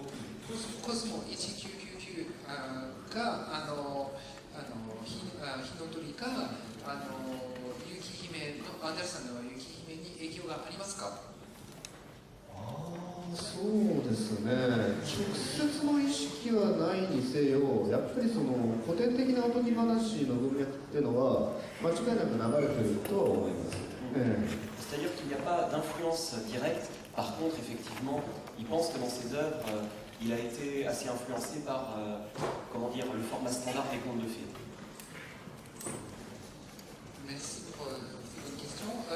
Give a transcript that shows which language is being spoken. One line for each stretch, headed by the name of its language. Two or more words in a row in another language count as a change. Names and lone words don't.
Japanese: コスモ1999か火の鳥か雪姫のアンダルさんの雪姫に影響がありますか？そうですね、直接の意識はないにせよ、やっぱりその古典的なおとぎ話の文脈っていうのは間違いなく流れているとは思います。
French: C'est-à-dire qu'il n'y a pas d'influence directe. Par contre, effectivement, il pense que dans ses œuvres, il a été assez influencé par, comment dire, le format standard des contes de fées. Merci pour ces bonnes questions.